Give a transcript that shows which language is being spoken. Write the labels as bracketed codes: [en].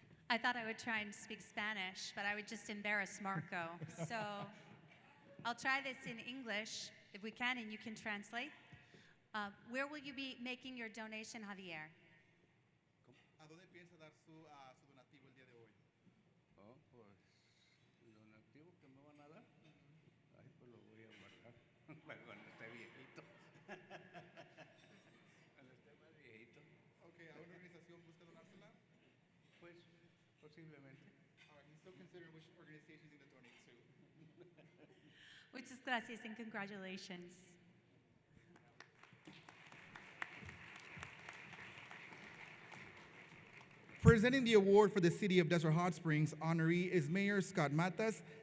[en] I thought I would try and speak Spanish, but I would just embarrass Marco. So I'll try this in English, if we can, and you can translate. Where will you be making your donation, Javier? [es] ¿A dónde piensa dar su donativo el día de hoy? Oh, pues, el donativo que me van a dar, ay, pues lo voy a guardar para cuando esté viejito. Cuando esté más viejito. Okay, ¿a una organización busca donársela? Pues, posiblemente. [en] All right, he's still considering which organization he's going to donate to. [es] Muchas gracias [en] and congratulations. Presenting the award for the City of Desert Hot Springs honoree is Mayor Scott Matas.